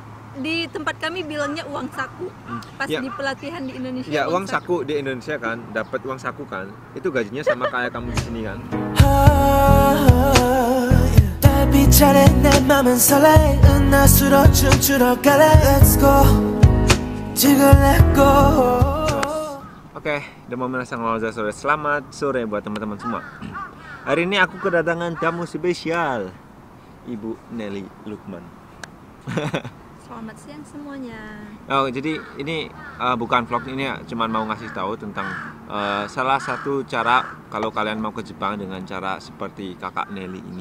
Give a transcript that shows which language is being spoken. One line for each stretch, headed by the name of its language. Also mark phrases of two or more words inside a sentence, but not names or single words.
Indonesian: di tempat kami bilangnya uang saku. Pas Ya. di pelatihan di Indonesia. Ya uang saku di Indonesia kan, dapat uang saku kan, itu gajinya sama kayak kamu di sini kan.
Korean: 달빛 아래 내 맘은 설레 은하수로 춤추러 갈래
English: Let's go
Korean: 지금
English: let go.
Indonesian: Oke, udah mau merasa ngelawak sore. Selamat sore buat teman-teman semua. Hari ini aku kedatangan tamu spesial, Ibu Nelly Lukman. Selamat siang semuanya. Oh, jadi ini bukan vlog, ini cuma mau ngasih tahu tentang salah satu cara kalau kalian mau ke Jepang dengan cara seperti kakak Nelly ini.